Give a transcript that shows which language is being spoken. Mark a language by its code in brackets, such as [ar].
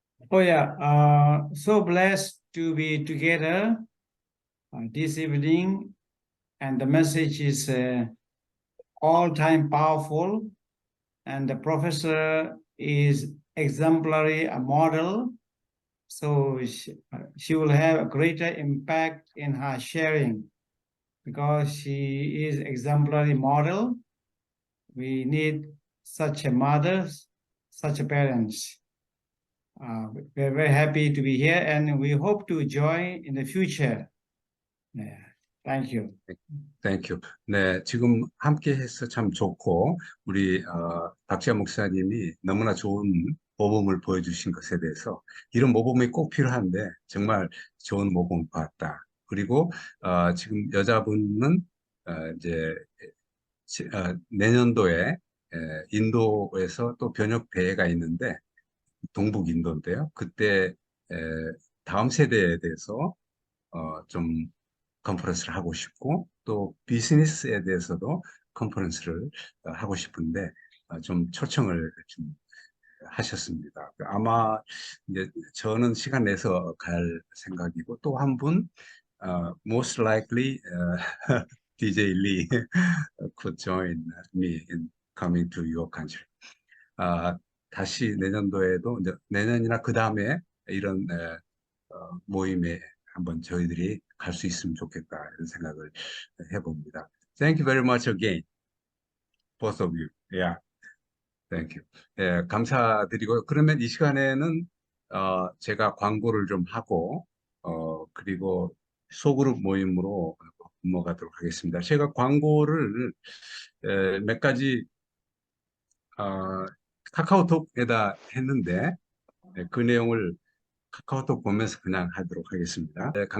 [en] Oh yeah, so blessed to be together this evening, and the message is all-time powerful, and the professor is exemplary, a model, so she will have a greater impact in her sharing because she is exemplary model. We need such a mother, such a parents. We're very happy to be here, and we hope to join in the future. Yeah, thank you. Thank you. [ko] 네, 지금 함께 해서 참 좋고, 우리, 박지아 목사님이 너무나 좋은 모범을 보여주신 것에 대해서 이런 모범이 꼭 필요한데 정말 좋은 모범 봤다. 그리고 지금 여자분은 이제 내년도에 인도에서 또 변혁 대회가 있는데 동북 인도인데요. 그때 에, 다음 세대에 대해서 좀 컨퍼런스를 하고 싶고 또 비즈니스에 대해서도 컨퍼런스를 하고 싶은데 좀 초청을 좀 하셨습니다. 아마 이제 저는 시간 내서 갈 생각이고 또 한 분, [en] most likely DJ Lee could join me in coming to your country. [ko] 아, 다시 내년도에도 이제 내년이나 그 다음에 이런 모임에 한번 저희들이 갈 수 있으면 좋겠다 이런 생각을 해봅니다. [en] Thank you very much again, both of you. Yeah, thank you. [ko] 예, 감사드리고요. 그러면 이 시간에는 제가 광고를 좀 하고 그리고 소그룹 모임으로 넘어가도록 하겠습니다. 제가 광고를 몇 가지 카카오톡에다 했는데 그 내용을 카카오톡 보면서 그냥 하도록 하겠습니다.